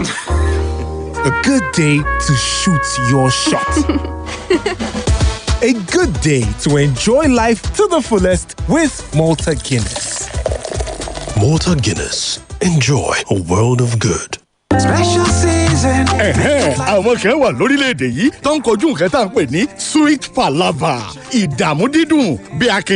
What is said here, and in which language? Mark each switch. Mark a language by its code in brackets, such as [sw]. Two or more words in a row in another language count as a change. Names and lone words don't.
[en] A good day to shoot your shot. A good day to enjoy life to the fullest with Malta Guinness. Malta Guinness. Enjoy a world of good. Special season. [yo] Àwọn kan wà lórílẹ̀‐èdè yìí tó ń kojú nǹkan tá à ń pè ní [en] sweet palava [yo] ìdààmú dídùn bí akin.